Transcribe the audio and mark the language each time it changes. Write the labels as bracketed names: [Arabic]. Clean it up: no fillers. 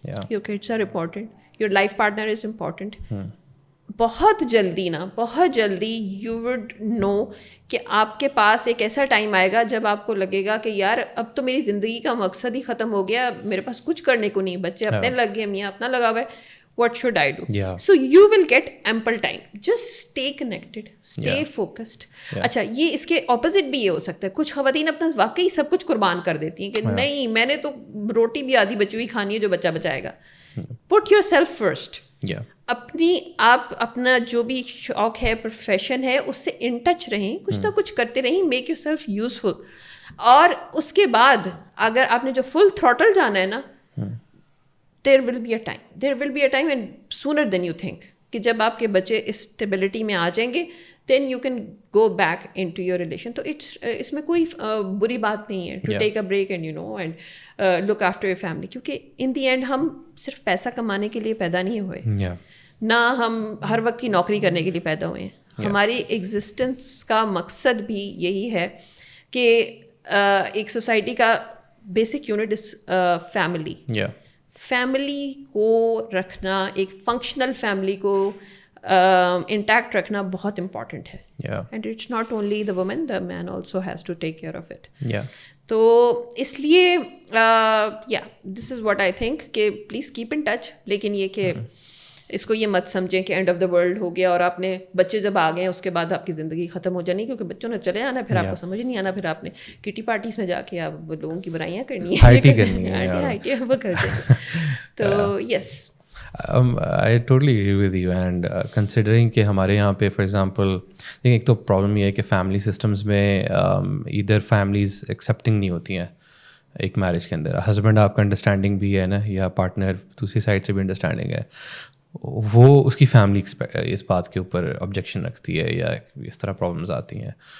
[English] Your kids are important, your life partner is important. [Urdu] بہت جلدی [English] you would know [Urdu] کہ آپ کے پاس ایک ایسا ٹائم آئے گا جب آپ کو لگے گا کہ یار اب تو میری زندگی کا مقصد ہی ختم ہو گیا, میرے پاس کچھ کرنے کو نہیں, بچے اپنے لگ گئے, میاں اپنا لگا ہوا ہے, [English] what should I do? So you will get ample time. Just stay connected, stay focused. [Urdu] اچھا یہ اس کے اپوزٹ بھی یہ ہو سکتا ہے, کچھ خواتین اپنا واقعی سب کچھ قربان کر دیتی ہیں کہ نہیں میں نے تو روٹی بھی آدھی بچی ہوئی کھانی ہے جو بچہ بچائے گا. [English] Put yourself first. [Urdu] آپ اپنا جو بھی شوق ہے, پروفیشن ہے, اس سے ان ٹچ رہیں, کچھ نہ کچھ کرتے رہیں, [English] Make yourself useful. [Urdu] اور اس کے بعد اگر آپ نے جو فل تھروٹل جانا ہے نا, [English] there will be a time and sooner than you think, [Urdu] کہ جب آپ کے بچے اسٹیبلٹی میں آ جائیں گے [English] Then you can go back into your relation. [Urdu] تو اس میں کوئی بری بات نہیں ہے [English] to take a break and you know and look after your family, [Urdu] کیونکہ [English] in the end [Urdu] ہم صرف پیسہ کمانے کے لیے پیدا نہیں ہوئے, نہ ہم ہر وقت کی نوکری کرنے کے لیے پیدا ہوئے ہیں. ہماری ایگزسٹنس کا مقصد بھی یہی ہے کہ ایک سوسائٹی کا basic unit is family. Family کو رکھنا, ایک فنکشنل فیملی کو انٹیکٹ رکھنا بہت امپورٹنٹ ہے. [English] And it's not only the woman, the man also has to take care of it. [Urdu] تو اس لیے [English] This is what I think کہ please keep in touch. [Urdu] لیکن یہ کہ اس کو یہ مت سمجھیں کہ [English] end of the world [Urdu] ہو گیا اور آپ نے بچے جب آ گئے اس کے بعد آپ کی زندگی ختم ہو جانی, کیونکہ بچوں نے چلے آنا, پھر آپ کو سمجھ نہیں آنا, پھر آپ نے کٹی پارٹیز میں جا کے آپ لوگوں کی برائیاں کرنی ہیں, وہ کرتے. تو یس, [English] I totally agree with you. And considering [Urdu] کہ ہمارے یہاں پہ [English] for example [Urdu] ایک تو پرابلم یہ ہے کہ فیملی سسٹمز میں ادھر فیملیز ایکسیپٹنگ نہیں ہوتی ہیں ایک میرج کے اندر. ہسبینڈ آپ کا انڈرسٹینڈنگ بھی ہے نا, یا پارٹنر دوسری سائڈ سے بھی انڈرسٹینڈنگ ہے, وہ اس کی فیملی اس بات کے اوپر آبجیکشن رکھتی ہے یا اس طرح پرابلمز آتی ہیں.